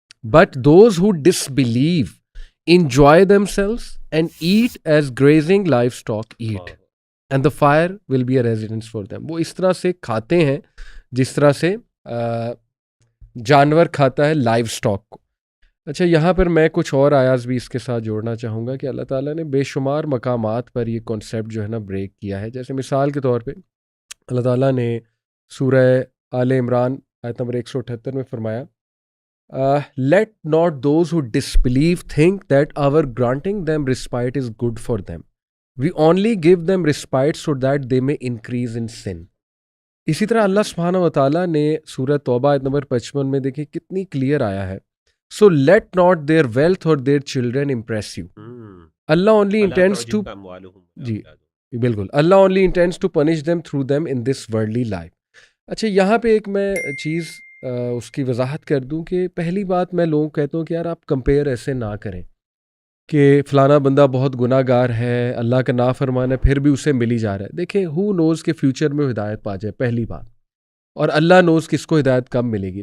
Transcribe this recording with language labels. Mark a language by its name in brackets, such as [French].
[English] But those who disbelieve enjoy themselves and eat as grazing livestock eat, and the fire will be a residence for them. [Urdu] وہ اس طرح سے کھاتے ہیں جس طرح سے جانور کھاتا ہے لائیو اسٹاک کو. اچھا, یہاں پر میں کچھ اور آیاز بھی اس کے ساتھ جوڑنا چاہوں گا کہ اللہ تعالیٰ نے بے شمار مقامات پر یہ کانسیپٹ جو ہے نا بریک کیا ہے. جیسے مثال کے طور پہ اللہ تعالیٰ نے سورہ آل عمران آیت نمبر 178 میں فرمایا, [English] let not those who disbelieve think that our granting them respite is good for them. We only give them respite so that they may increase in sin. [Urdu] اسی طرح اللہ سبحانہ و تعالیٰ نے سورہ توبہ آیت نمبر 55 میں دیکھیں کتنی کلیئر آیا ہے. [English] So let not their wealth or their children impress you. Allah only intends to [Urdu] جی بالکل, [English] Allah only intends to punish them through them in this worldly life. [Urdu] اچھا, یہاں پہ ایک میں چیز اس کی وضاحت کر دوں کہ پہلی بات میں لوگوں کہتا ہوں کہ یار آپ کمپیئر ایسے نہ کریں کہ فلانا بندہ بہت گناہ گار ہے, اللہ کا نافرمان ہے, پھر بھی اسے ملی جا رہا ہے. دیکھیں [English] who knows [Urdu] کہ فیوچر میں ہدایت پا جائے, پہلی بات, اور اللہ نوز کس کو ہدایت کم ملے گی.